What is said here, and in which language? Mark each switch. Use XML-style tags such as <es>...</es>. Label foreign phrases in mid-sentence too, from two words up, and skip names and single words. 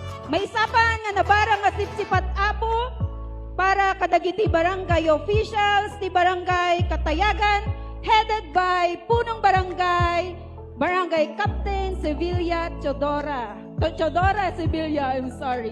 <ilo>May sapan nga nabarang nga sipsipat apo para kadagiti barangay officials ti barangay Catayagan headed by</ilo> <tl>punong barangay</tl> <ilo>Captain Sevilla Chodora Sevilla,</ilo> <en>I'm sorry.</en>